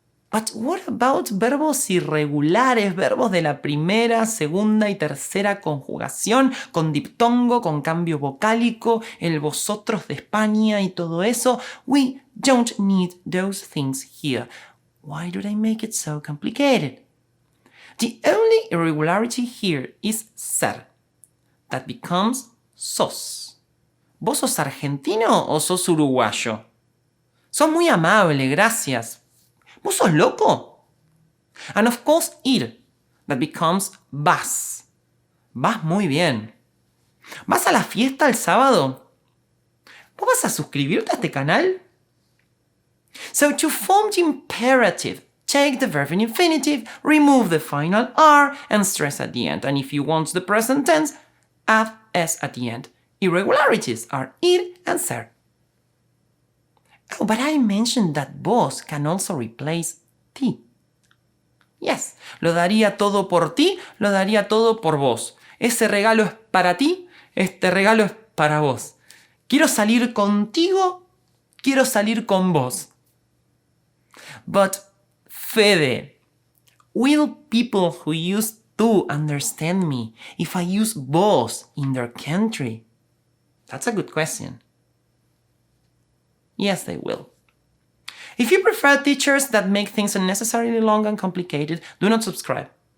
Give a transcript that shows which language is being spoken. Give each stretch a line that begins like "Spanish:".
English: But what about
Spanish: verbos irregulares, verbos de la primera, segunda y tercera conjugación, con diptongo, con cambio vocálico, el vosotros de España y todo eso?
English: We don't need those things here. Why do they make it so complicated? The only irregularity here is ser. That becomes sos.
Spanish: ¿Vos sos argentino o sos uruguayo? Sos muy amable, gracias. ¿Vos sos loco?
English: And of course, ir. That becomes vas.
Spanish: Vas muy bien. ¿Vas a la fiesta el sábado? ¿Vos vas a suscribirte a este canal?
English: So to form the imperative take the verb in infinitive, remove the final R, and stress at the end. And if you want the present tense, add S at the end. Irregularities are ir and ser. Oh, but I mentioned that vos can also replace ti.
Spanish: Yes, lo daría todo por ti, lo daría todo por vos. Ese regalo es para ti, este regalo es para vos. Quiero salir contigo, quiero salir con vos.
English: But, Fede, will people who use tú understand me if I use vos in their country? That's a good question. Yes, they will. If you prefer teachers that make things unnecessarily long and complicated, do not subscribe.